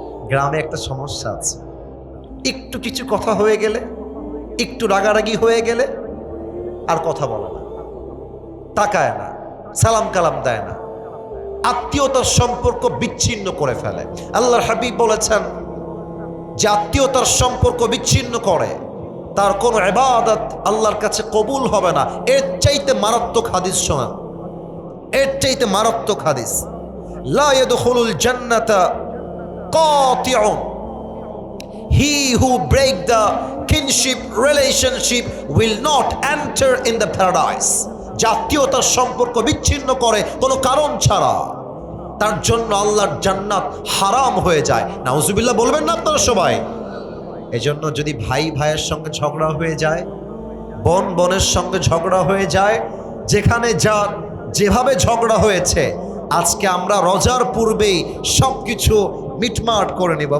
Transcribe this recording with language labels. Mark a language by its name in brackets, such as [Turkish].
[Bangla] গ্রামে একটা সমস্যা আছে, একটু কিছু কথা হয়ে গেলে, একটু রাগারাগি হয়ে গেলে আর কথা বলে না, তাকায় না, সালাম কালাম দেয় না, আত্মীয়তার সম্পর্ক বিচ্ছিন্ন করে ফেলে। আল্লাহর হাবিব বলেছেন যে আত্মীয়তার সম্পর্ক বিচ্ছিন্ন করে তার কোনো ইবাদত আল্লাহর কাছে কবুল হবে না। এর চাইতে মারাত্মক হাদিস শোনান, এর চাইতে মারাত্মক হাদিস। [Arabic] লা ইয়াদখুলুল জান্নাতা কাতিউন, [English] he who break the kinship relationship will not enter in the paradise. [Bangla] জাতীয়তার সম্পর্ক বিচ্ছিন্ন করে কোনো কারণ ছাড়া, তার জন্য আল্লাহর জান্নাত হারাম হয়ে যায়। নাউজুবিল্লাহ বলবেন না আপনারা সবাই? এজন্য যদি ভাই ভাইয়ের সঙ্গে ঝগড়া হয়ে যায়, বোন বোনের সঙ্গে ঝগড়া হয়ে যায়, যেখানে যা যেভাবে ঝগড়া হয়েছে, আজকে আমরা রোজার পূর্বেই সবকিছু মিটমাট করে নিব।